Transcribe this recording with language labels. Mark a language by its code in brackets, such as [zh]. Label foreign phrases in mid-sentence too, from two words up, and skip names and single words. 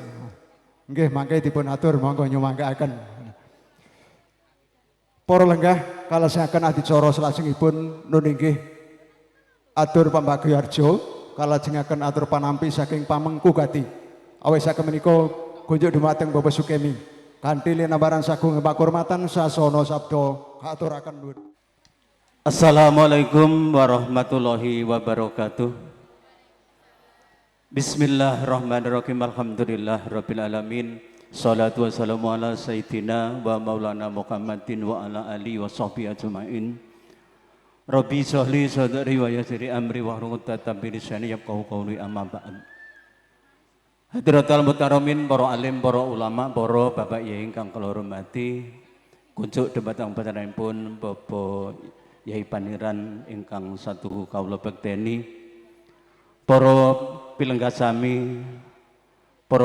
[jv] Nggih mangke dipun atur monggo nyumangkaken. Para lenggah kalajengaken adicara salajengipun nun inggih atur pambagayarja kalajengaken atur panampi saking Pamengku Gati. Awis saken menika kunjuk dumateng Bapak Sukemi. kanthi linabaran sagung pakurmatan sasana sabda katuraken nuwun. [ar] السلام عليكم ورحمة الله وبركاته. بسم الله الرحمن الرحيم. الحمد لله رب العالمين. الصلاة والسلام على سيدنا ومولانا محمد وعلى آله وصحبه أجمعين. رب اشرح لي صدري ويسر أمري واحلل عقدة من لساني يفقهوا قولي أما بعد. حضرة المحترمين, [jv] para alim, para ulama, para bapak yai ingkang kula hormati, kunjuk dhumateng panjenenganipun Bapak Yai Paniran ingkang satuhu kawula bekteni, para pilenggah sami, para